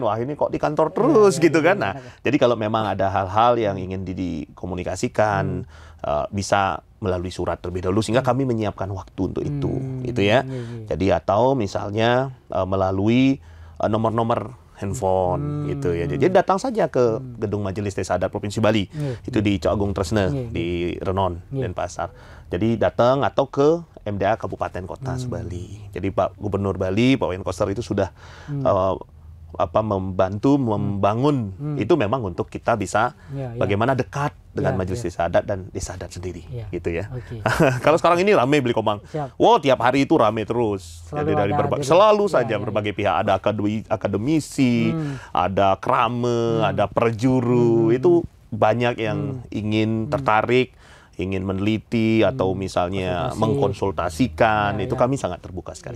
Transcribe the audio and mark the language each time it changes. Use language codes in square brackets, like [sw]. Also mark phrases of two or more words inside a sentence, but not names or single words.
[id] Wah, ini kok di kantor terus gitu kan. Nah, jadi kalau memang ada hal-hal yang ingin dikomunikasikan, bisa melalui surat terlebih dahulu sehingga kami menyiapkan waktu untuk itu ya. Jadi atau misalnya melalui nomor-nomor handphone gitu ya. Jadi datang saja ke Gedung Majelis Desa Adat Provinsi Bali. Itu di Cok Agung Tresne di Renon Denpasar. Jadi datang atau ke MDA Kabupaten Kota Bali. Jadi Pak Gubernur Bali, Pak Wenkoster itu sudah membantu membangun itu memang untuk kita bisa bagaimana dekat dengan Majelis Desa Adat dan Desa Adat sendiri gitu ya. Kalau sekarang ini ramai Beli Komang. Wow, tiap hari itu ramai terus. Jadi dari selalu saja berbagai pihak, ada akademisi, ada krame, ada perjuru, itu banyak yang ingin tertarik, ingin meneliti atau misalnya mengkonsultasikan, itu kami sangat terbuka sekali.